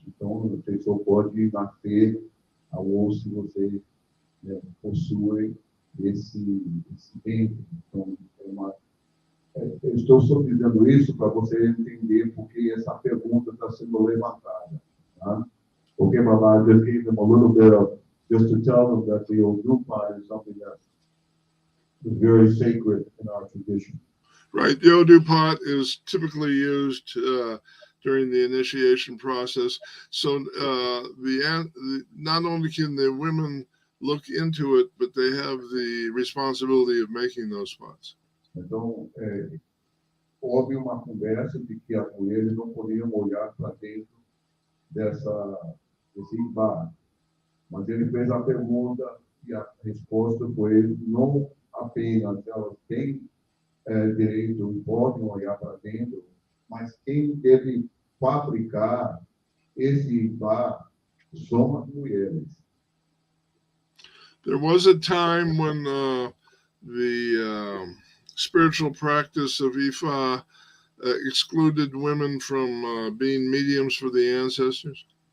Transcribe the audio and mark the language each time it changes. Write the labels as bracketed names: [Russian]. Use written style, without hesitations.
[Portuguese] Então, você só pode nascer avô se você possui esse ventre. Então, eu estou só dizendo isso para você entender porque essa pergunta está sendo levantada. Tá? Porque, [English] Baba, just gave them a little bit of, just to tell them that the Odu pot is something that is very sacred in our tradition. Right, the Odu pot is typically used during the initiation process. So not only can the women look into it, but they have the responsibility of making those pots. [Portuguese] Então, houve uma conversa de que as mulheres não podiam olhar para dentro desse Ifá. Mas ele fez a pergunta e a resposta foi não apenas elas têm direito e podem olhar para dentro, mas quem deve fabricar esse Ifá são as mulheres. [English] There was a time when the spiritual practice of Ifá excluded women from being mediums for the ancestors?